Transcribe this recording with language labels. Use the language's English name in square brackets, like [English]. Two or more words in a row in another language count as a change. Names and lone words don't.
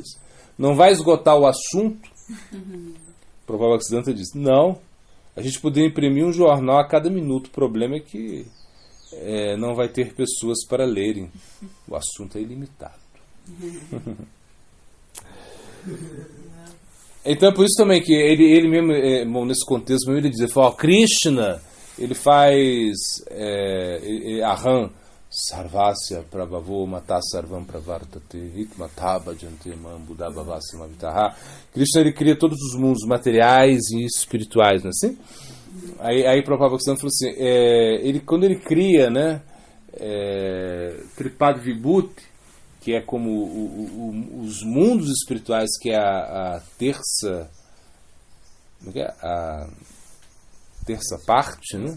[Portuguese] Não vai esgotar o assunto? O Prabhupada Bhaktisiddhanta disse, não, a gente poderia imprimir um jornal a cada minuto, o problema é que não vai ter pessoas para lerem, o assunto é ilimitado. Então é por isso também que ele mesmo, nesse contexto mesmo, ele diz, Krishna, ele faz [Sanskrit] Aham Sarvasya Prabhavo Mata Sarvam Pravartate Hikmata Bhajante Mam Buddha Bhavasya Mavitaha. [Portuguese] Krishna, ele cria todos os mundos materiais e espirituais, não é assim? Aí Prabhupada Bhaktisiddhanta falou assim, quando ele cria, né, [Sanskrit] Tripad Vibhuti, [Portuguese] que é como os mundos espirituais, que é a terça, a terça parte, né?